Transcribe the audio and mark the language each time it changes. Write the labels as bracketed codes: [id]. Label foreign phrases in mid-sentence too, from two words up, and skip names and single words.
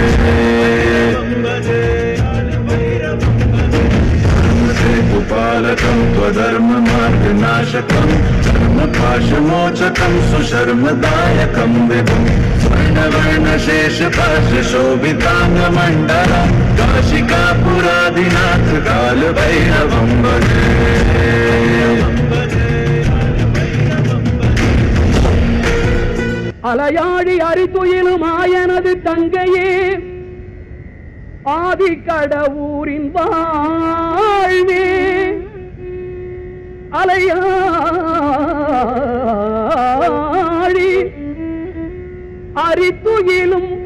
[sa] धर्मसेतुपालकं त्वधर्ममार्गनाशकं धर्मपाशमोचकं सुशर्मदायकं विभुं वर्णवर्णशेषपाशशोभिताङ्गमण्डलं काशिकापुरादिनाथ कालभैरवं भजे [ta] அலையாடி அரித்துயிலும் ஆயனது தங்கையே ஆதிக்கடவூரின் வாழ்வே அலையாடி அரித்துயிலும்